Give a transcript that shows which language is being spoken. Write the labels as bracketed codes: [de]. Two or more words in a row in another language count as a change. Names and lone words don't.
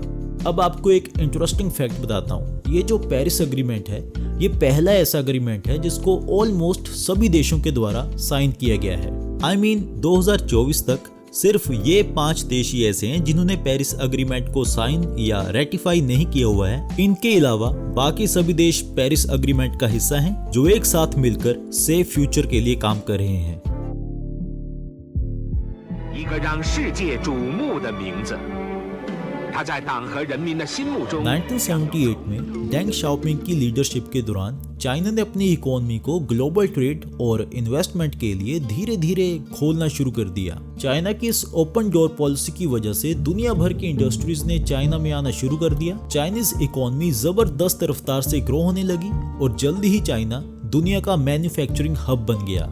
[hi] अब आपको एक [en] interesting fact [hi] बताता हूँ। ये जो पेरिस एग्रीमेंट है, ये पहला ऐसा एग्रीमेंट है जिसको ऑलमोस्ट सभी देशों के द्वारा साइन किया गया है। [en] I mean [hi] 2024 तक सिर्फ ये 5 देश ही ऐसे हैं जिन्होंने पेरिस एग्रीमेंट को साइन या रेटिफाई नहीं किया हुआ है। इनके अलावा बाकी सभी देश पेरिस एग्रीमेंट का हिस्सा हैं, जो एक साथ मिलकर [en] safe future [hi] के लिए काम कर रहे हैं। [zh] 一个让世界瞩目的名字，他在党和人民的心目中。 [hi] 1978 में डेंग शाओपिंग की लीडरशिप के दौरान चाइना ने अपनी इकोनॉमी को [en] global trade [hi] और इन्वेस्टमेंट के लिए धीरे धीरे खोलना शुरू कर दिया। चाइना की इस [en] open door policy [hi] की वजह से दुनिया भर की इंडस्ट्रीज ने चाइना में आना शुरू कर दिया। [en] Chinese economy [hi] जबरदस्त रफ्तार से ग्रो होने लगी और जल्दी ही चाइना दुनिया का [en] manufacturing hub [hi] बन गया।